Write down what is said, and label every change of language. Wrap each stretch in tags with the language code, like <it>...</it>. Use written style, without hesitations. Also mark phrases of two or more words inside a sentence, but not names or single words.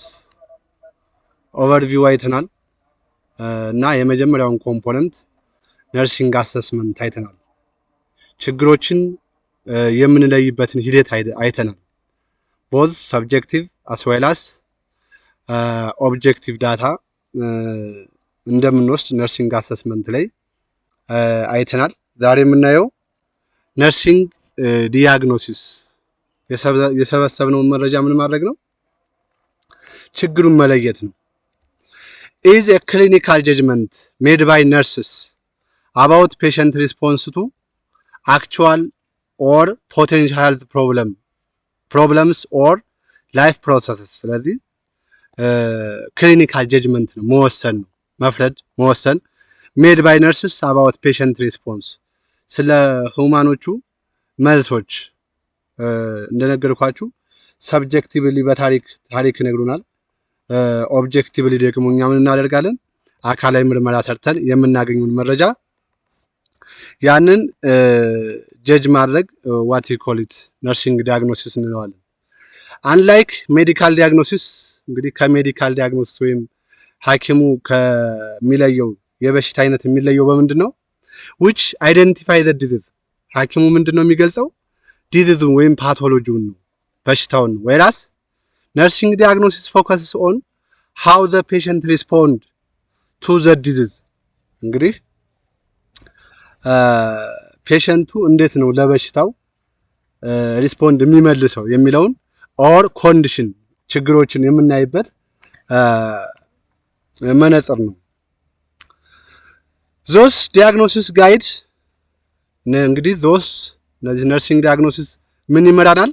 <am>ኦቨርቪው አይተናል እና የመጀመሪያውን</am> <en>component nursing assessment</en> <am>አይተናል። ችግሮችን የምንለይበትን ሂደት አይተናል።</am> <en>both subjective as well as objective data</en> <am>እንደምንወስድ</am> <en>nursing assessment</en> <am>ላይ አይተናል። ዛሬ የምናየው</am> <en>nursing diagnosis</en> <am>የሰበሰብነውን መረጃ ምን ማድረግ ነው? ችግሩን መለየት ነው።</am> <en>is a clinical judgment made by nurses about patient response to actual or potential health problems or life processes። ስለዚህ clinical judgment</en> <am>ነው፣ መወሰን ነው፣ መፍረድ መወሰን።</am> <en>made by nurses about patient response</en> <am>ስለ ህሙማኖቹ መልሶች እንደነገርኳችሁ ሰብጀክቲቭሊ በታሪክ ይነግሩናል። ኦብጀክቲቭሊ ደግሞ እኛ ምን እናደርጋለን? አካላዊ ምርመራ ሰርተን የምናገኙን መረጃ ያንን ጀጅ ማድረግ</am> <en>what you call it nursing diagnosis</en> <am>እንለዋለን።</am> <en>unlike medical diagnosis</en> <am>እንግዲህ ከሜዲካል ዲያግኖሲስ ወይም ሐኪሙ ከሚለየው የበሽታ አይነት የሚለየው በምንድን ነው?</am> <en>which identify the disease</en> <am>ሐኪሙ ምንድነው የሚገልጸው? ዲዚዙን ወይም ፓቶሎጂውን ነው፣ በሽታውን ነው።</am> <en>whereas nursing diagnosis focuses on how the patient respond to the disease እንግዲህ</en> <am>ፔሸንቱ እንዴት ነው ለበሽታው ሪስፖንድ የሚመልሰው የሚለውን</am> <en>or condition</en> <am>ችግሮችን የምናይበት መነጽር ነው።</am> <en>those diagnosis guide</en> <am>እንግዲህ እነዚህ ነርሲንግ ዲያግኖሲስ ምን ይመራናል?</am>